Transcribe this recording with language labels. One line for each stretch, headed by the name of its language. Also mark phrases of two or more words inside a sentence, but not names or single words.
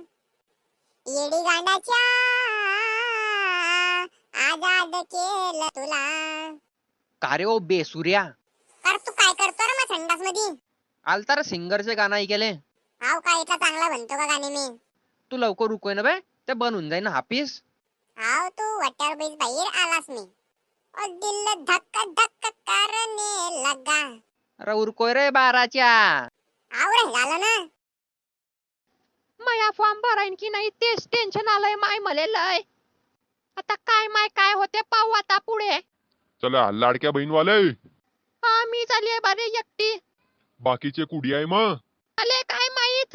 Marathi: येडी गांडाच्या आजाद केलं तुला. का रे ओ बेसुऱ्या? तर तू काय करतो रे मग संडास मध्ये? आलता रे सिंगरचे गाणं ऐकले. हाव काय इथला चांगला म्हणतो का गाणे मी? तू लवकर रुकोय ना बे, ते बनून जाईन हापीस. हाव तू वट्यावर बीज बाहेर आलास मी.
Hindi: और दिल धक धक करने लगा.
Marathi: अरे उरकोय रे बाराच्या. आव रे, झालं ना. माया फॉर्म भरायन की नाही तेच टेन्शन आलंय माय मले लय. आता काय होते पाहू आता पुढे. चला लाडक्या बहीणवाले, हा मी चालली बारे एकटी. बाकीचे कुडी आहे मग? आले काय माहित.